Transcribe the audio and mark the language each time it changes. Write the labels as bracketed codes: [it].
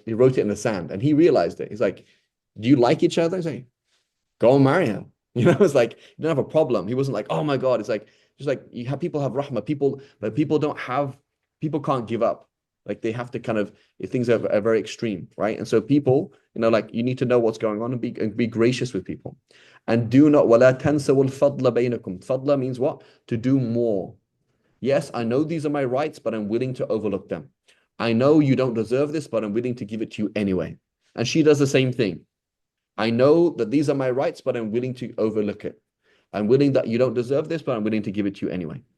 [en] He wrote it in the sand, and he realized it. He's like, do you like each other? He's like, go and marry her. It's like he didn't have a problem. He wasn't like, oh my God. It's like just like people have rahmah, but people can't give up. Like they have to kind of, things are very extreme, right? And so people, like you need to know what's going on and be gracious with people. And do not [ar] وَلَا تَنْسَوُا الْفَضْلَ بَيْنَكُمْ. [en] Fadla means what? To do more. Yes, I know these are my rights, but I'm willing to overlook them. I know you don't deserve this, but I'm willing to give it to you anyway. And she does the same thing. I know that these are my rights, but I'm willing to overlook it. I'm willing that you don't deserve this, but I'm willing to give it to you anyway.